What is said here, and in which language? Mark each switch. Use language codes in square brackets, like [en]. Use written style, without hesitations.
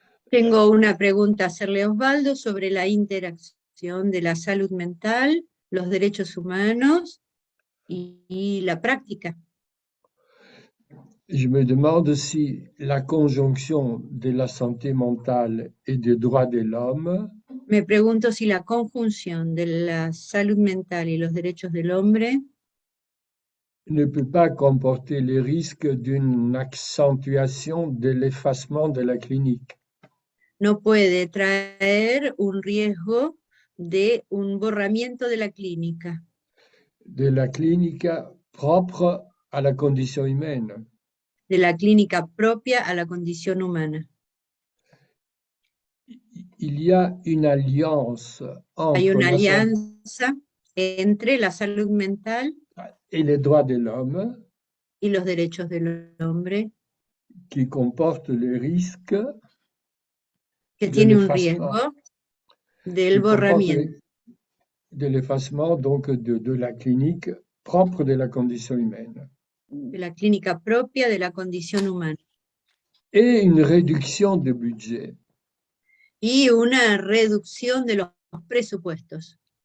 [es] Tengo una pregunta a hacerle a Osvaldo sobre la interacción de la salud mental, los derechos humanos y la práctica. [fr] Je me demande si la conjonction de la santé mentale et des droits de l'homme [es] Me pregunto si la conjunción de la salud mental y los derechos del hombre [fr] ne peut pas comporter les risques d'une accentuation de l'effacement de la clinique. [es] No puede traer un riesgo de un borramiento de la clínica. De la clínica [fr] propre à la condition humaine. [es] De la clínica propia a la condición humana. [fr] Il y a une alliance entre [es] Hay una alianza entre la salud mental [fr] et les droits de l'homme [es] y los derechos del hombre [fr] qui comporte le risque [es] que tiene un riesgo del borramiento. [fr] De l'effacement donc de la clinique propre de la condition humaine. [es] De la clínica propia de la condición humana. [fr] Et une réduction de budget. [es] Y una reducción de los presupuestos.